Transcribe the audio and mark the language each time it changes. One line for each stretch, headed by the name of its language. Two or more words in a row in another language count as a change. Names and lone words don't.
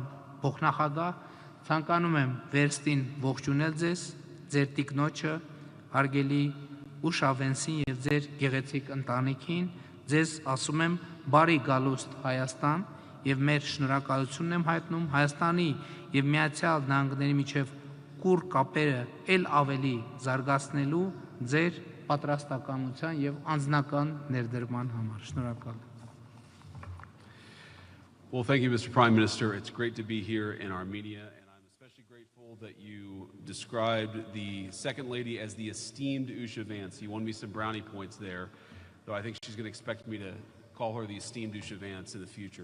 Armenian: փոխնախագահ, ցանկանում եմ վերստին ողջունել ձեզ, ձեր տիկնոջը, հարգելի Ուշավենսին եւ ձեր գեղեցիկ ընտանիքին, ձեզ ասում եմ բարի գալուստ Հայաստան եւ մեր շնորհակալությունն եմ հայտնում Հայաստանի եւ Միացյալ Նահանգների միջև կուռ կապերը ել ավելի զարգացնելու ձեր պատրաստակամության եւ անձնական ներդրման համար։ Շնորհակալ եմ։
English: Well, thank you, Mr. Prime Minister. It's great to be here in Armenia, and I'm especially grateful that you described the Second Lady as the esteemed Usha Vance. You won me some brownie points there, though I think she's going to expect me to call her the esteemed Usha Vance in the future.